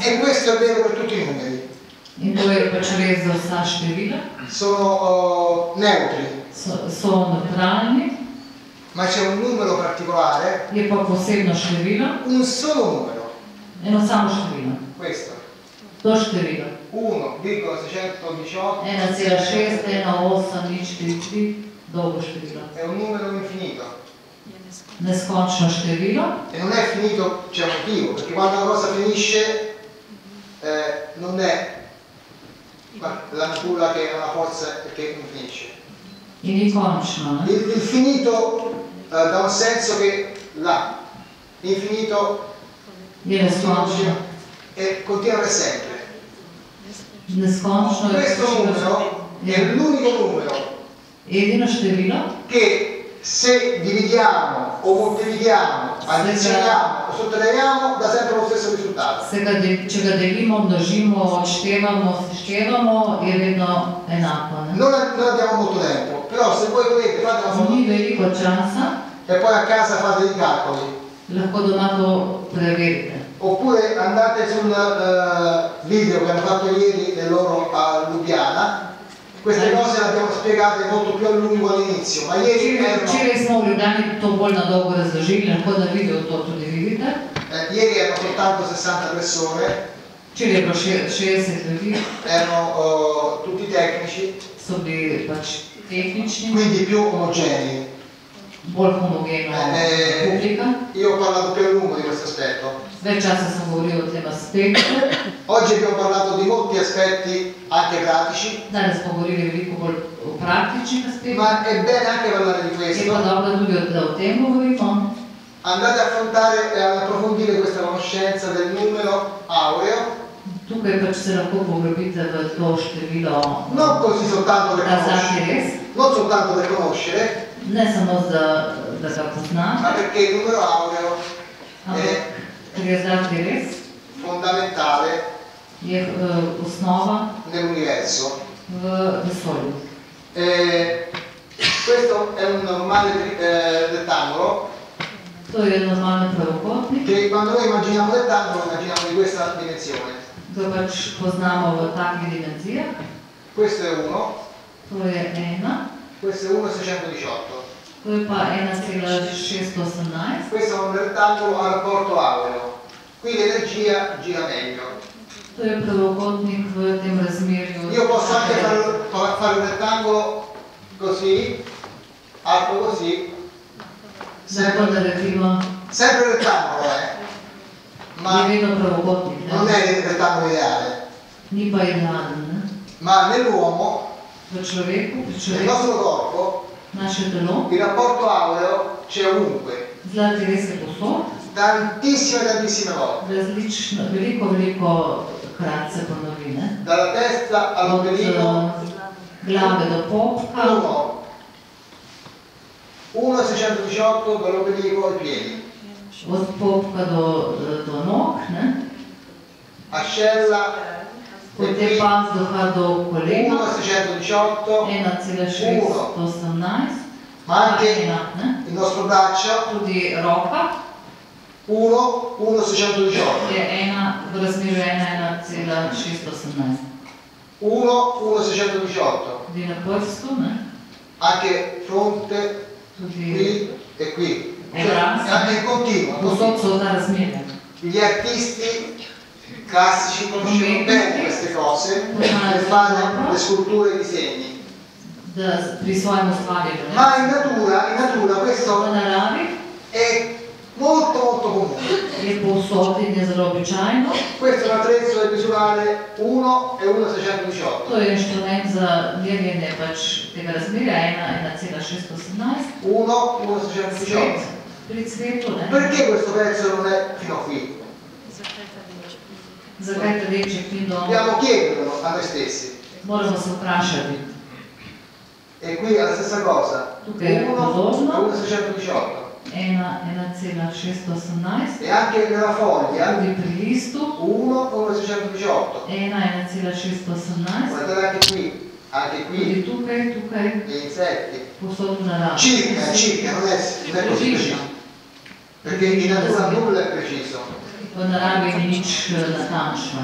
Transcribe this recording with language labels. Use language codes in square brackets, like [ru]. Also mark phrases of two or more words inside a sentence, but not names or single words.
[it] E questo è vero per tutti i numeri. [sl] In to je pač res za vsa števila. [it] Sono neutri. [sl] So neutralni. [it] Ma c'è un numero particolare. [sl] Je pa posebno število. [it] Un solo numero. [sl] Eno samo število. [it] Questo. [sl] To število. 1,618. 1,61803 dolgo število. [it] È un numero infinito. [sl] Neskončno število. [it] E non è finito, c'è un motivo, perché quando una cosa finisce non è la natura che ha una forza che non finisce. [sl] In ni končno. [it] Il finito da un senso che là, l'infinito continua per sempre. [sl] Neskončno. [it] Questo numero è l'unico numero che se dividiamo o moltiplichiamo, addizioniamo o sottraiamo dà sempre lo stesso risultato. [sl] Če ga delimo, množimo, odštevamo, seštevamo, je vedno enako. [it] Non abbiamo molto tempo, però se voi volete fate una [sl] Ni veliko časa. [it] E poi a casa fate i calcoli. [sl] Lahko doma to preverite. [it] Oppure andate sul video che hanno fatto ieri del loro a Lubiana. Queste cose le abbiamo spiegate molto più a lungo all'inizio, ma ieri [sl] Včeraj smo v Ljubljani to bolj na dolgo razložili, lahko na video to tudi vidite. [it] Ieri erano soltanto 60 persone. [sl] Včeraj je bilo 60 ljudi. [it] Erano tutti tecnici. [sl] So bili pač tehnični. [it] Quindi più omogenei. [sl] Bolj homogena pubblika. [it] Io ho parlato più a lungo di questo aspetto. [sl] Več časa sem govoril o tem aspektu. [it] Oggi abbiamo parlato di molti aspetti anche pratici. [sl] Danes smo govorili veliko bolj o praktičnih aspektih. [it] Ma è bene anche parlare di questo. [sl] Je pa dobro tudi, da o tem govorimo. [it] Andate a affrontare e ad approfondire questa conoscenza del numero aureo. [sl] Tukaj pač se lahko poglobite v to število. [it] Non così soltanto per conoscere. Non soltanto per conoscere. [sl] Ne samo da ga poznate. [it] Ma perché il numero aureo è fondamentale [sl] je osnova [it] nell'universo. [sl] v vesolju. [it] Questo è un normale rettangolo. [sl] To je normalni pravokotnik. [it] Che quando noi immaginiamo rettangolo, immaginiamo di questa dimensione. [sl] Ga pač poznamo v takih dimenzijah. [it] Questo è 1. [sl] To je 1. [it] Questo è 1,618. [sl] To je pa 1,618. [it] Questo è un rettangolo a rapporto aureo. Qui l'energia gira meglio. [sl] To je pravokotnik v tem razmerju. [it] Io posso anche fare un rettangolo così, alto così. Sempre rettangolo, ma non è il rettangolo ideale. Ma nell'uomo, nel nostro corpo, il rapporto aureo c'è ovunque. Tantissime volte. Dalla testa all'ombelico. 1,618 dall'ombelico ai piedi. [sl] Od popka do nog, ne? [it] Ascella. [sl] Potem pazduha do kolena. 1,618. 1,618. [it] Ma anche il nostro braccio. [sl] Tudi roka. 1,618. Je v razmerju 1,618. 1,618. Tudi na prstu, ne? [it] Anche fronte, qui e qui. È continuo. Gli artisti classici conoscono bene queste cose per fare le sculture e i disegni. Ma in natura questo è molto comune. Questo è un attrezzo da misurare 1 e 1,618. [sl] To je inštrument za merjenje tega razmerja 1,618. 1, 1,618. Pri cvetu, ne? [it] Perché questo pezzo non è fino qui? [sl] Zakaj ta delček ni do... [it] Dobbiamo chiederlo a noi stessi. [sl] Moramo se vprašati. [it] E qui è la stessa cosa. 1 e 1,618. 1,618. E anche nella foglia. [sl] Tudi pri listu. [it] 1 e 1,618. 1,618. Guardate anche qui. [sl] Tudi tukaj. [it] Gli insetti. [sl] Posod v naravi. [it] Circa, non è così preciso. Perché in natura nulla è preciso. [sl] V naravi ni nič natančno.